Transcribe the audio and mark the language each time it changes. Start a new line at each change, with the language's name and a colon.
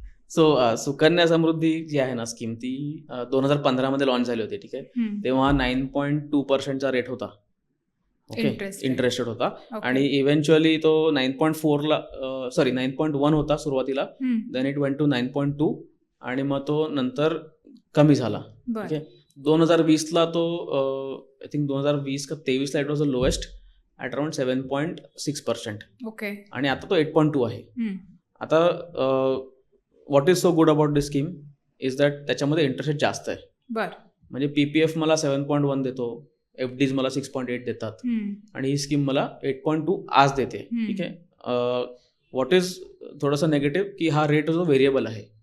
Marathi: So Sukanya Samriddhi जी आहे ना scheme, ती 2015 मध्ये लॉन्च झाली होती. ठीक आहे. तेव्हा 9.2% रेट होता. ओके. इंटरेस्ट रेट होता. आणि इव्हेंच्युअली तो 9.1 होता सुरुवातीला,
English: then it went to 9.2
Marathi: आणि मग तो नंतर कमी झाला. ठीक आहे. 2020ला तो
English: I think 2020 का 23ला it was the lowest at around 7.6%. Okay.
Marathi: आणि आता तो 8.2 आहे.
English: आता what is so good about this scheme is that
Marathi: त्याच्यामध्ये इंटरेस्ट रेट जास्त आहे. म्हणजे PPF मला 7.1 देतो, FDs मला 6.8 देतात, आणि ही स्कीम मला 8.2 आज देते. ठीक आहे.
English: what is
Marathi: थोडंसं नेगेटिव्ह की हा रेट जो व्हेरिएबल आहे.